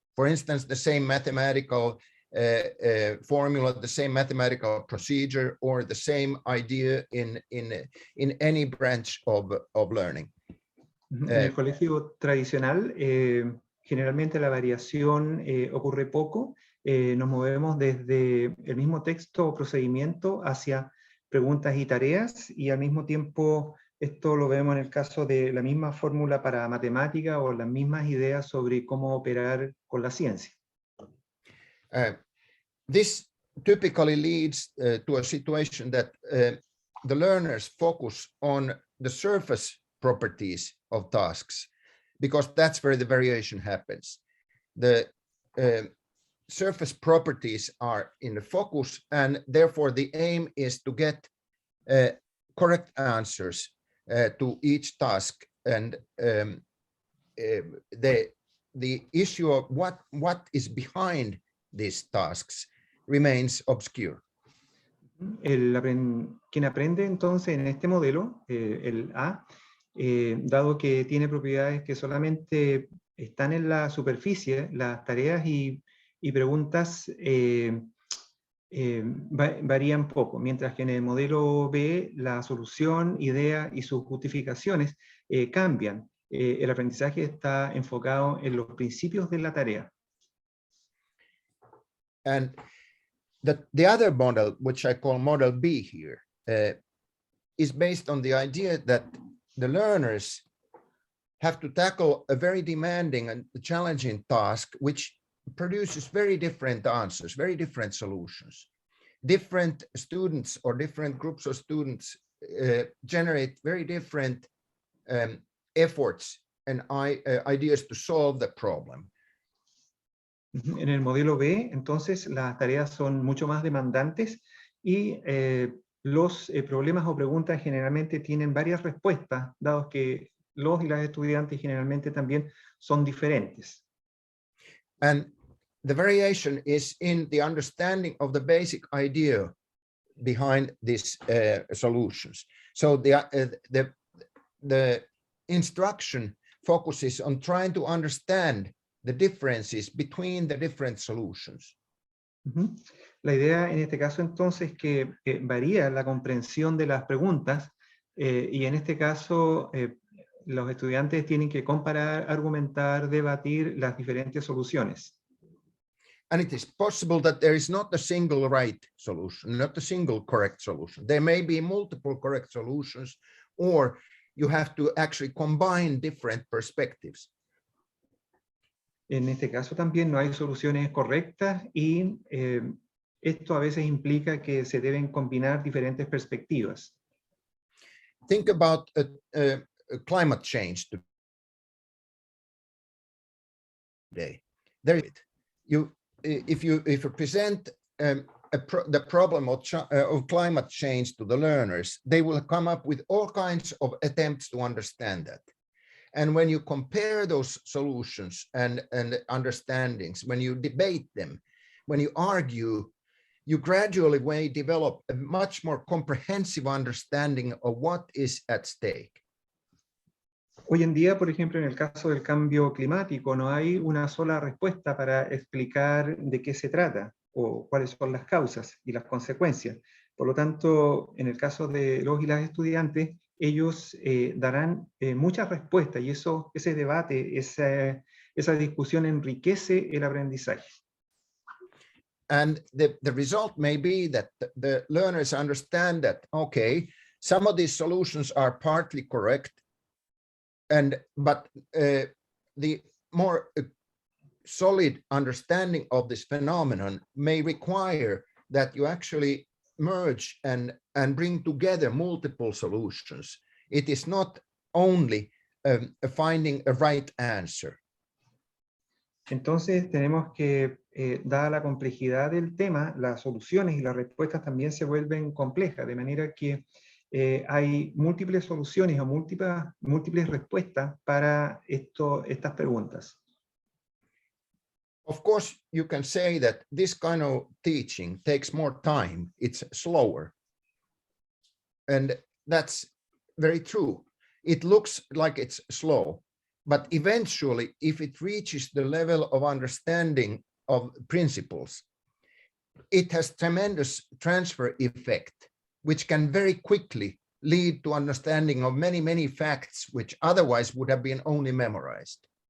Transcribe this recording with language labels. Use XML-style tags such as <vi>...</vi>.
<en>For instance, the same mathematical formula, the same mathematical procedure, or the same idea in any branch of learning.</en> <es>En el colegio tradicional, generalmente la variación ocurre poco. Nos movemos desde el mismo texto o procedimiento hacia preguntas y tareas, y al mismo tiempo esto lo vemos en el caso de la misma fórmula para matemática o las mismas ideas sobre cómo operar con la ciencia.</es> <en>This typically leads to a situation that the learners focus on the surface properties of tasks, because that's where the variation happens. The surface properties are in the focus, and therefore the aim is to get correct answers to each task. And the issue of what is behind these tasks remains obscure.</en> <es>Quien aprende entonces en este modelo, el A, dado que tiene propiedades que solamente están en la superficie, las tareas y preguntas varían poco, mientras que en el modelo B la solución, idea y sus justificaciones cambian. El aprendizaje está enfocado en los principios de la tarea.</es> <en>And the other model, which I call model B here, is based on the idea that the learners have to tackle a very demanding and challenging task, which produces very different answers, very different solutions. Different students or different groups of students generate very different efforts and ideas to solve the problem.</en> <es>En el modelo B, entonces, las tareas son mucho más demandantes y los problemas o preguntas generalmente tienen varias respuestas, dado que los y las estudiantes generalmente también son diferentes.</es> <en>And the variation is in the understanding of the basic idea behind these solutions. So the instruction focuses on trying to understand the differences between the different solutions.</en> <es>La idea en este caso entonces es que varía la comprensión de las preguntas y en este caso los estudiantes tienen que comparar, argumentar, debatir las diferentes soluciones.</es> <en>And it is possible that there is not a single right solution, not a single correct solution. There may be multiple correct solutions, or you have to actually combine different perspectives.</en> <es>En este caso también no hay soluciones correctas y esto a veces implica que se deben combinar diferentes perspectivas.</es> <en>Think about climate change today. If you present the problem of climate change to the learners, they will come up with all kinds of attempts to understand that. And when you compare those solutions and understandings, when you debate them, when you argue, you gradually may develop a much more comprehensive understanding of what is at stake.</en> <es>Hoy en día, por ejemplo, en el caso del cambio climático, no hay una sola respuesta para explicar de qué se trata o cuáles son las causas y las consecuencias. Por lo tanto, en el caso de los y las estudiantes, ellos darán muchas respuestas y ese debate, esa discusión enriquece el aprendizaje.</es> <en>And the result may be that the learners understand that, okay, some of these solutions are partly correct, but the more solid understanding of this phenomenon may require that you actually merge and bring together multiple solutions. It is not only finding a right answer.</en> <es>Entonces tenemos que, dada la complejidad del tema, las soluciones y las respuestas también se vuelven complejas, de manera que hay múltiples soluciones o múltiples respuestas para estas preguntas.</es> <en>Of course, you can say that this kind of teaching takes more time, it's slower. And that's very true. It looks like it's slow, but eventually, if it reaches the level of understanding of principles, it has tremendous transfer effect, which can very quickly lead to understanding of many, many facts which otherwise would have been only memorized.</en>